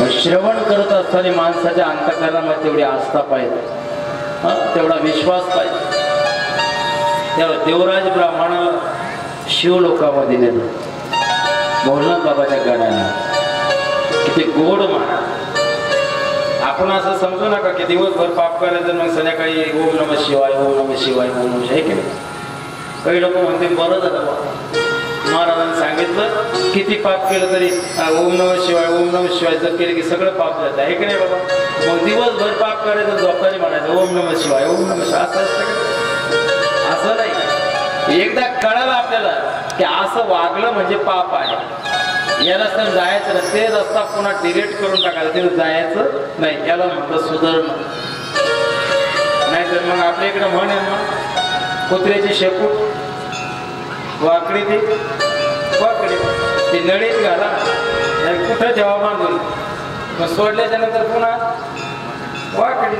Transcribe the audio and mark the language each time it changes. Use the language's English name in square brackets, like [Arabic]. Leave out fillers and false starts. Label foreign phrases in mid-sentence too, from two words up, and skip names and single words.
[Marathi] श्रवण करत असताना माणसाच्या अंतःकरणामध्ये तेवढी आस्था पाहिजे, तेवढा विश्वास पाहिजे. त्याला देवराज ब्राह्मणाला शिवलोकामध्ये नेलं भोलानाथ बाबाच्या गाण्याला. किती गोड मान. आपण असं समजू नका की दिवसभर पाप करायचं मग संध्याकाळी [Sanskrit] ओम नमः शिवाय ओम नमः शिवाय ओम नमः शिवाय. [Marathi] की नाही, काही लोक म्हणते बरं झालं बाबा महाराजांनी सांगितलं किती पाप केलं तरी [Sanskrit] ओम नमः शिवाय ओम नमः शिवाय [Marathi] जर केले की सगळं पाप जातं. आहे की नाही बाबा. मग दिवसभर पाप करायचं झोपताना म्हणायचं [Sanskrit] ओम नमः शिवाय ओम नमः शिवाय. [Marathi] असं असतं का? असं नाही. एकदा कळालं आपल्याला की असं वागलं म्हणजे पाप आहे, या रस्त्याने जायचं नाही, ते रस्ता पुन्हा डिलीट करून टाकायला, ते जायचं नाही. याला म्हणतं सुधारणं. नाहीतर मग आपल्या इकडे म्हण आहे ना, कुत्र्याची शेपूट वाकडी ती वाकडी ती नळीत घाला कुठं ठेवा बांधून, मग सोडल्याच्या नंतर पुन्हा वाकडी.